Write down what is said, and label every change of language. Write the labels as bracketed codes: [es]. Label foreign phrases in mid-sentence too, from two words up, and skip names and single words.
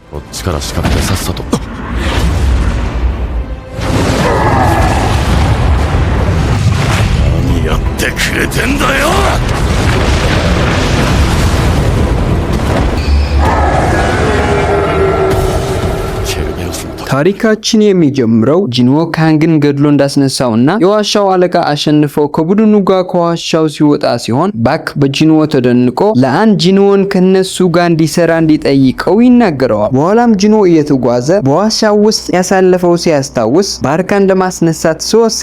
[ja] こっちから仕掛けてさっさと。何やってくれてんだよ。 [am] ታሪካችን የሚጀምረው ጂንዎ ካንግን ገድሎ እንዳስነሳውና የዋሻው አለቃ አሸንፈው ከቡድኑ ጋር ከዋሻው ሲወጣ ሲሆን ባክ በጂንዎ ተደንቆ ለአንድ ጂንዎን ከነሱ ጋር እንዲሰራ እንዲጠይቀው ይናገረዋል። በኋላም ጂንዎ እየተጓዘ በዋሻው ውስጥ ያሳለፈው ሲያስታውስ ባርካን ለማስነሳት 3